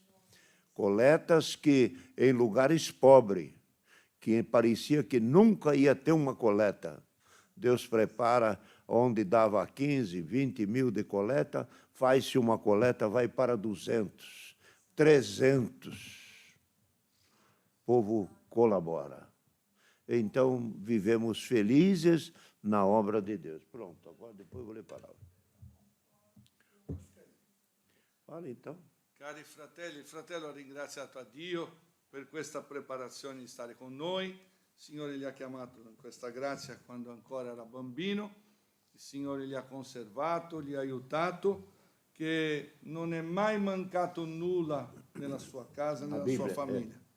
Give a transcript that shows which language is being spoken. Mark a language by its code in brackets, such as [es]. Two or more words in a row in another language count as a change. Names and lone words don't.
[pt] Coletas que em lugares pobres, que parecia que nunca ia ter uma coleta, Deus prepara onde dava 15, 20 mil de coleta, faz-se uma coleta, vai para 200, 300. O povo colabora. Então, vivemos felizes na obra [it] di Dio. [pt] Pronto, agora depois vou ler a palavra. Fala então. [it] Cari fratelli, il fratello ha ringraziato a Dio per questa preparazione di stare con noi. Il Signore gli ha chiamato in questa grazia quando ancora era bambino. Il Signore gli ha conservato, gli ha aiutato, che non è mai mancato nulla nella sua casa, nella sua famiglia.